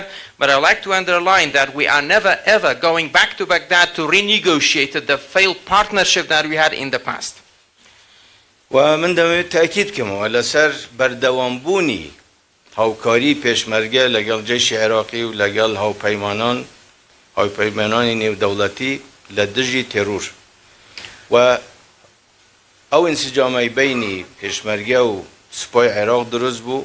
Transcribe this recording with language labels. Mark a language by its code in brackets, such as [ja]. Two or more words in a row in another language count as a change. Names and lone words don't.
[en] But I like to underline that we are never ever going back to Baghdad to renegotiate the failed partnership that we had in the past. [ckb] ومن دەمەوێت تاکید بکەمەوە لەسەر بەردەوامبوونی هاوکاری پێشمەرگە لەگەڵ جێشی عێراقی و لەگەڵ هاوپەیمانانی نێودەوڵەتی لە دژی تێرور و ئەو ئینسجامەی بینی پێشمەرگە و سوپای عێراق دروست بوو.